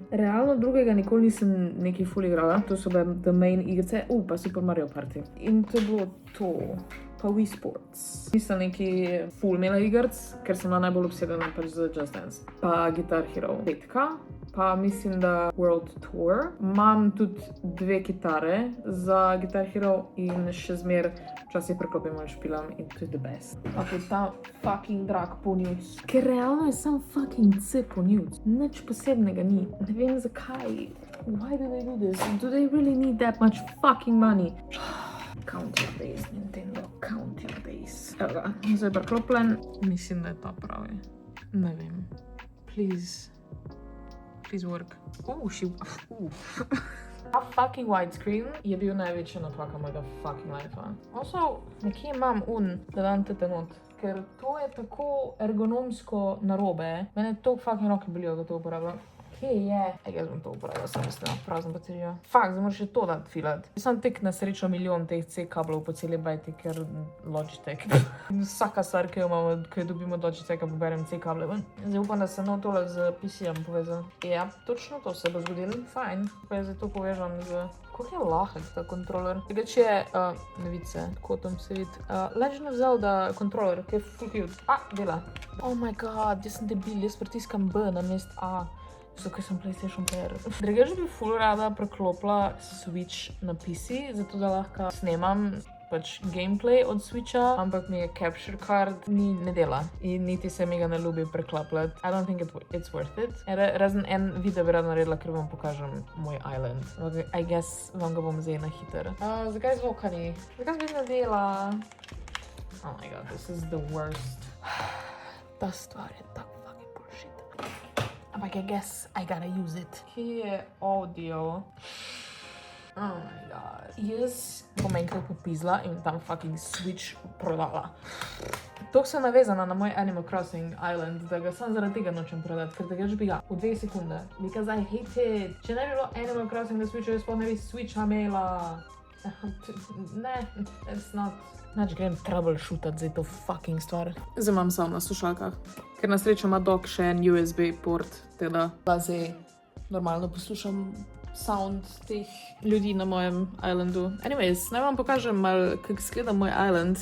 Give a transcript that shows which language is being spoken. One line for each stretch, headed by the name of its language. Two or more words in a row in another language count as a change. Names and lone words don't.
Slovenian: Realno drugega nikoli nisem nekaj ful igrala. To so bile
English: the main
Slovenian: igrice, pa Super Mario Party. In to je bilo to. Pa Wii Sports. Nisem neki ful imela igrc, ker sem bila najbolj obsedena pač za Just Dance. Pa Guitar Hero 5, pa mislim, da World Tour. Imam tudi 2 kitare za Guitar Hero in še zmer včasih preklopim in špilam in to je
English: the best.
Slovenian: Ampak je ta
English: fucking drag
Slovenian: ponivc. Ker realno je sam fucking C ponivc. Nič posebnega ni. Ne vem zakaj.
English: Why do they do this? Do they really need that much fucking money? Count your days, Nintendo. Count your days.
Slovenian: Evo ga, zdaj preklopljen. Mislim, da je ta pravi. Ne vem.
English: Please work.
Slovenian: Ta fucking widescreen je bil največja napaka mojega fucking life-a. Also, nekje imam da dam tete not. Ker to je tako ergonomsko narobe. Mene to fucking roke bolijo, da to uporabljam. Kje je? Jaz bom to uporabila, sem mislila, prazno baterijo. Fakt, zdaj moraš še to dati filat. Jaz sem tek na srečo milijon teh C-kablov po celi bajti, ker Logitech. Vsaka stvar, ki jo imamo, ki jo dobimo od Logitecha, poberem C-kable ven. Zdaj upam, da se tole z PC-jem povezal. Ja, točno to se bo zgodilo. Fajn. Pa jaz zdaj to povežam z... Kako je lahek ta kontroler? Drugače je, ne vidi se, tako tam se vidi. Legend of Zelda kontroler, ki je full cute. Dela.
English: Oh my god,
Slovenian: jaz sem debil, jaz pritiskam B na mest A. Zato, ker sem PlayStation player. Drugače bi full rada preklopila Switch na PC, zato da lahko snemam pač gameplay od Switcha, ampak mi je
English: capture card
Slovenian: ne dela in niti se mi ga ne ljubi preklapljati.
English: I don't think it's worth it.
Slovenian: Razen en video bi rada naredila, ker vam pokažem moj island.
English: I guess
Slovenian: vam ga bom zdaj na hiter. Zakaj zvoka ni? Zakaj se ne dela?
English: Oh my god, this is the worst.
Slovenian: Ta stvar je tak
English: fucking bullshit.
Slovenian: Ampak
English: I guess I gotta use it.
Slovenian: Kje je audio?
English: Oh my god.
Slovenian: Jaz bom enkrat popizla in tam fucking Switch prodala. Tok sem navezana na moj Animal Crossing Island, da ga sam zaradi tega nočem prodati, ker tega bi ga v 2 sekunde.
English: Because I hate it.
Slovenian: Če ne bi bilo Animal Crossing na Switchu, jaz pa ne bi Switcha imela. Ne,
English: it's not.
Slovenian: Znači grem troubleshootat za to fucking stvar. Zdaj imam samo na slušalkah, ker na srečo ima dok še en USB port, teda zdaj normalno poslušam sound teh ljudi na mojem islandu. Anyways, naj vam pokažem malo, kako izgleda moj island.